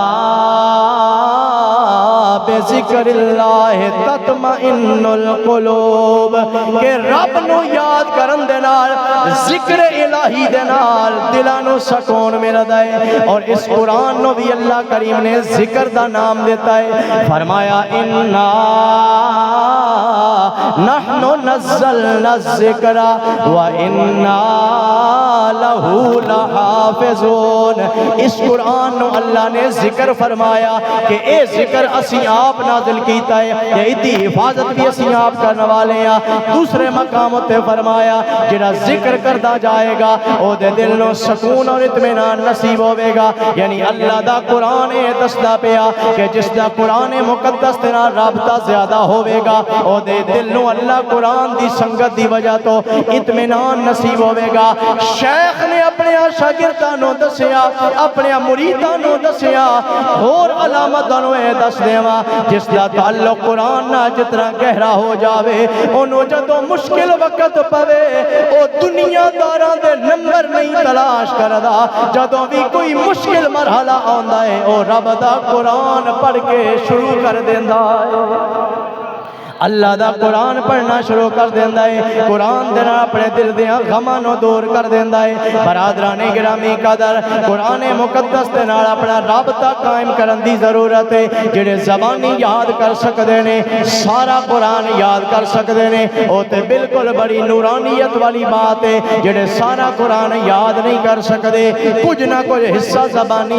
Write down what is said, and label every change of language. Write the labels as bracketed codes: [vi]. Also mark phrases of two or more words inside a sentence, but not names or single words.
[ar] بذکر اللہ تطمئن القلوب [pa] کہ رب نو یاد کرن دے نال ذکر الہی دے نال دلاں نو سکون ملدا ہے اور اس قرآن نو بھی اللہ کریم نے ذکر دا نام دیتا ہے فرمایا انا [ar] نحن نزلنا الذکر وانا لہو لحافظون [pa] اس قرآن نو اللہ نے ذکر فرمایا کہ اے ذکر اسی آپ نازل کیتا ہے یہ ادھی حفاظت بھی اسی آپ کرنے والے ہیں دوسرے مقام تے فرمایا جڑا ذکر کردا جائے گا او دے دل نو سکون اور اطمینان نصیب ہوے گا یعنی اللہ دا قرآن دسدا پیا کہ جس دا قرآن مقدس تے نال رابطہ زیادہ ہوے گا او دے دل نو اللہ قرآن دی سنگت دی وجہ تو اطمینان نصیب ہوے گا شیخ نے اپنے شاگرداں نو دسیا اپنے مریداں نو دسیا اور علامتاں نو اے دس دیواں جس دا تعلق قرآن نال جتنا گہرا ہو جاوے اونوں جدوں مشکل وقت پوے او دنیا داراں دے نمبر نہیں تلاش کردا جدوں بھی کوئی مشکل مرحلہ آندا ہے او رب دا قرآن پڑھ کے شروع کر دیندا ہے اللہ دا قرآن پڑھنا شروع کر دیندا ہے قرآن دے نال اپنے دل دیاں غماں نو دور کر دیندا ہے برادران گرامی قدر قرآن مقدس دے نال اپنا رابطہ قائم کرن دی ضرورت ہے جڑے زبانی یاد کر سکدے نے سارا قرآن یاد کر سکدے نے او تے بالکل بڑی نورانیت والی بات ہے جڑے سارا قرآن یاد نہیں کر سکدے کچھ نہ کچھ حصہ زبانی